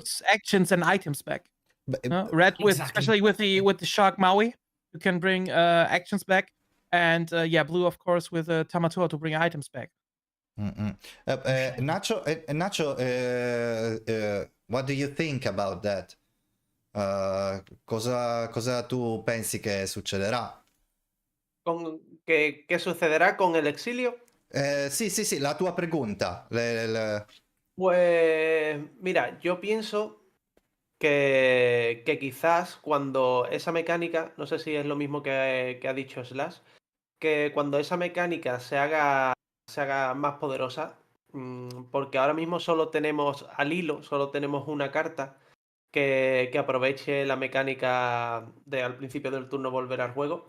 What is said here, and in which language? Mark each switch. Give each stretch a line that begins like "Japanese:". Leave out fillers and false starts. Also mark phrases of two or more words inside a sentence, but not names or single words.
English: actions and items back. But, Red with Exactly. especially with the shark Maui, you can bring actions back, and yeah, blue of course with Tamatoa to bring items back. Nacho, what do you think about that?
Italian: Cosa tu pensi che succederà?
Spanish: ¿Qué sucederá con el exilio?
Italian: Sì, la tua pregunta.
Spanish: Pues mira, yo pienso que quizás cuando esa mecánica, no sé si es lo mismo que ha dicho Slash, que cuando esa mecánica se haga más poderosa, porque ahora mismo solo tenemos al hilo, solo tenemos una carta que aproveche la mecánica de al principio del turno volver al juego.